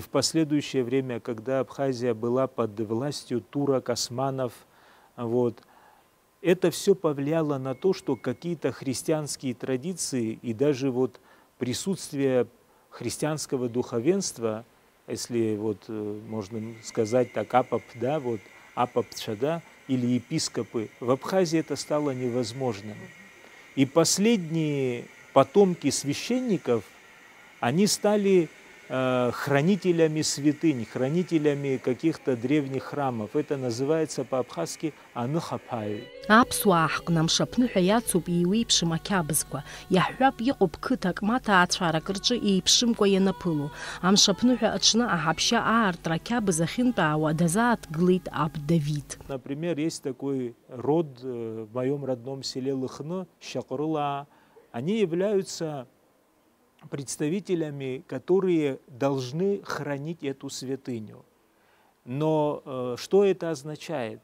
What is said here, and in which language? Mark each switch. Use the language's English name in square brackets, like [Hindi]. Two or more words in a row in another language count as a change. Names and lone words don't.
[Russian] в последующее время, когда Абхазия была под властью турок, османов, вот, это все повлияло на то, что какие-то христианские традиции и даже вот присутствие христианского духовенства, если вот можно сказать так, апап, да, вот апапча, да, или епископы, в Абхазии это стало невозможным. И последние потомки священников, они стали хранителями святынь, хранителями каких-то древних храмов. Это называется по-абхазски аныхапай. [Abkhazian] Аԥсуаа ҳҟны амшаԥныҳәа иацуп иеиуеиԥшым ақьабзқәа, иаҳҳәап иҟоуп қыҭак ма ҭаацәарак рҿы еиԥшымкәа ианаԥыло. Амшаԥныҳәа аҽны аҳаԥшьа аартра ақьабз ахьынтәаауа дазааҭгылеит аб Давид. [Russian] Например, есть такой род в моем родном селе Лыхны, Щакырыла. Они являются представителями, которые должны хранить эту святыню. Но что это означает?